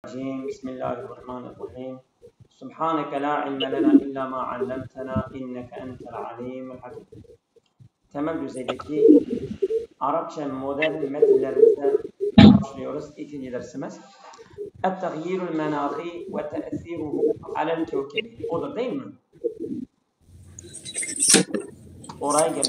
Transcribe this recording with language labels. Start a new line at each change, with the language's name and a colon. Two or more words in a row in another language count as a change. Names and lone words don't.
Arabic: بسم الله الرحمن الرحيم سبحانك لا علم لنا إلا ما علمتنا إنك أنت العليم الحكيم.
Turkish: Temel düzeydeki Arapça modern metinlerimizden başlıyoruz. İkinci dersimiz.
Arabic: التغير المناخي وتأثيره على الكوكب.
Turkish: Odur değil mi? Oraya gelmiş.